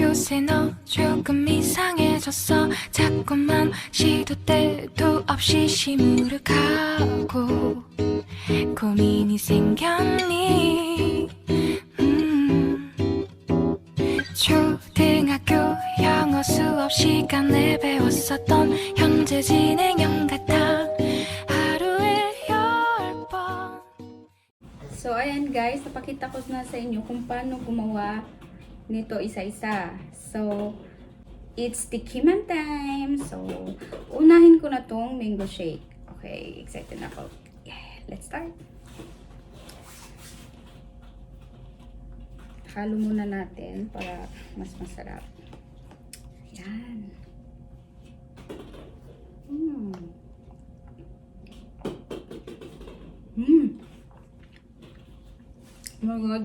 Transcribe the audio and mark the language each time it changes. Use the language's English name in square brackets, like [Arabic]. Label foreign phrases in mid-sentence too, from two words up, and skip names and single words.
[Korean] 이제 너 조금 이상해졌어 자꾸만 시도 때도 없이 시무룩하고 고민이 생겼니 초등학교 영어 수업 시간에 배웠었던 현재 진행형 같아 하루에 10번. [Filipino] So, ayan guys, napakita ko na sa inyo kung paano gumawa nito isa-isa. [English] So, it's tikiman time. [Filipino] So, unahin ko na tong mango shake. Okay, excited na ako. [English] Yeah, let's start. [Filipino] Halo muna natin para mas masarap. [English] Yan. Oh my god.